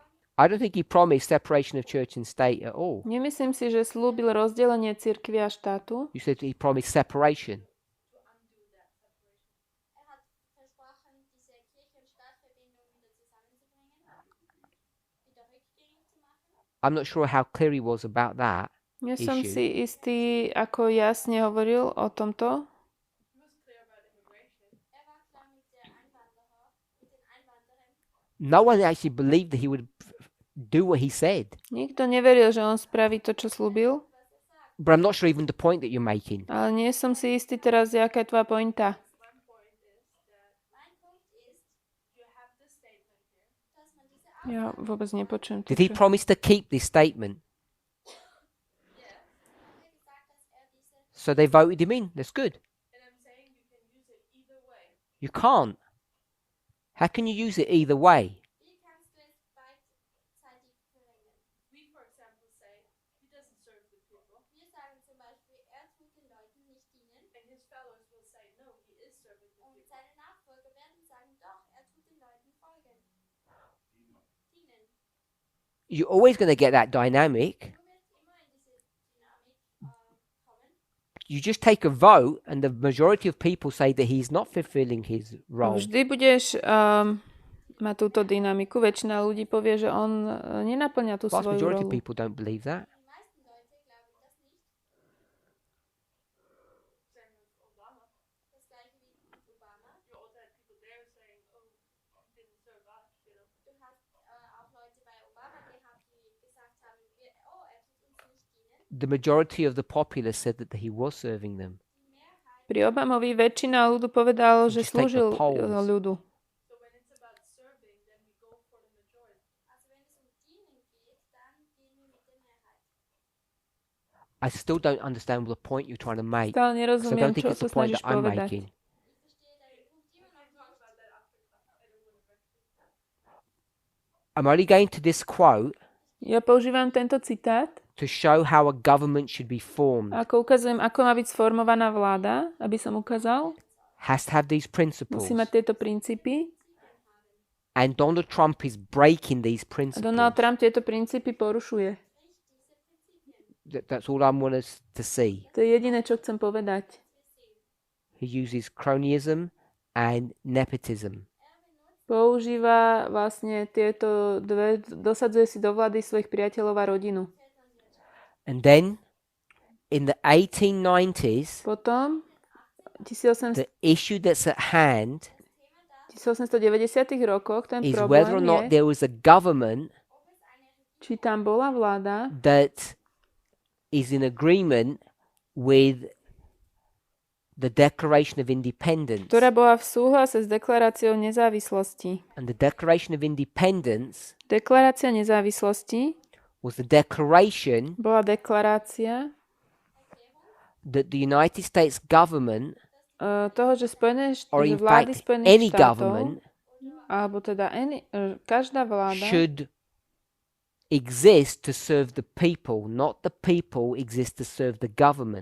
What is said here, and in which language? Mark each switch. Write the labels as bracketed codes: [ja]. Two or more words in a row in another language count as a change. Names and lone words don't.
[en] I don't think he promised separation of church and state at all. [sk] Nemyslím si, že slúbil rozdelenie cirkvi a štátu. [en] You said he promised separation. [de] Er hat versprochen, diese Kirche- und Staatverbindung wieder zusammenzubringen, wieder rückgängig zu machen. [en] I'm not sure how clear he was about that. [sk] Nie som [en] Issue. [sk] si istý, ako jasne hovoril o tomto. [de] Er war klar mit der Einwanderer, mit den Einwanderern. [en] No one actually believed that he would do what he said. [sk] Nikto neveril, že on spraví to, čo slúbil. [en] But I'm not sure even the point that you're making. [sk] Ale nie som si istý teraz, aká je tvoja pointa. [de] Mein Punkt ist, dass man diese [sk] Ja vôbec nepočujem to. [en] Did he [sk] čo- [en] promise to keep this statement? [de] gesagt, dass er diese [en] So they voted him in. That's good. And I'm saying you can use it either way. You can't. How can you use it either way? [de] Wie kannst du es beidseitig verwenden? [en] We, for example, say he doesn't serve the people, [de] Wir sagen zum Beispiel, er tut den Leuten nicht dienen [en] and his fellows will say, no, he is serving the [de] und [en] people. [de] seine Nachfolger werden sagen, doch, er tut den Leuten folgen. Dienen. [en] You're always going to get that dynamic. [de] Du wirst immer in diese Dynamik kommen. [en] You just take a vote, and the majority of people say that he's not fulfilling his role. [sk] Vždy budeš mať túto dynamiku. Väčšina ľudí povie, že on nenaplňa tú [en] Vast [sk] svoju [en] majority of [sk] rolu. [en] people don't believe that. [de] Die meisten Leute glauben das nicht. [en] Same with Obama. [de] Das gleiche wie mit Obama. [en] You also had people there saying, oh, he didn't serve us, you know. [de] Du hast auch Leute bei Obama gehabt, die gesagt haben, er tut uns nicht dienen. [en] The majority of the populace said that he was serving them. [de] Die Mehrheit, [sk] Pri Obamovi väčšina ľudu povedalo, že [en] Just take the [sk] slúžil [en] polls. [sk] ľudu. [en] So when it's about serving, then we go for the majority. [de] also wenn es um Dienen geht, dann gehen wir mit der Mehrheit. [en] I still don't understand the point you're trying to make. [sk] Stále [en] 'Cause I [sk] nerozumiem, [en] don't think [sk] čo [en] it's [sk] sa [en] the point [sk] snažíš [en] that I'm [sk] povedať. [en] making. [de] Ich verstehe deinen Punkt immer noch nicht. [en] I'm only going to this quote [sk] Ja používam tento citát, [en] to show how a government should be formed. [sk] ako ukazujem, ako má byť sformovaná vláda, aby som ukázal. [en] Has to have these principles. [sk] Musí mať tieto princípy. [en] And Donald Trump is breaking these [sk] A [en] principles. [sk] Donald Trump tieto princípy porušuje. [en] That's all I want us to see. [sk] To je jediné, čo chcem povedať. [en] He uses cronyism and nepotism. [sk] Používa vlastne tieto dve, dosadzuje si do vlády svojich priateľov a rodinu. [en] And then, in the 1890s, [sk] Potom, 1890 [en] the issue that's at hand [sk] rokoch, ten [en] is whether or [sk] problém [en] not [sk] je, [en] there was a government [sk] či tam bola vláda, [en] that is in agreement with the Declaration of Independence. [sk] ktorá bola v súhlase s deklaráciou nezávislosti. [en] And the Declaration of Independence [sk] Deklarácia nezávislosti [en] was the declaration [sk] bola deklarácia [en] that the United States government, [sk] toho, že [en] or [sk] že [en] in [sk] vlády [en] fact [sk] Spojených [en] any [sk] štátov, [en] government, [sk] alebo teda každá vláda [en] should exist to serve the people, not the people exist to serve the government.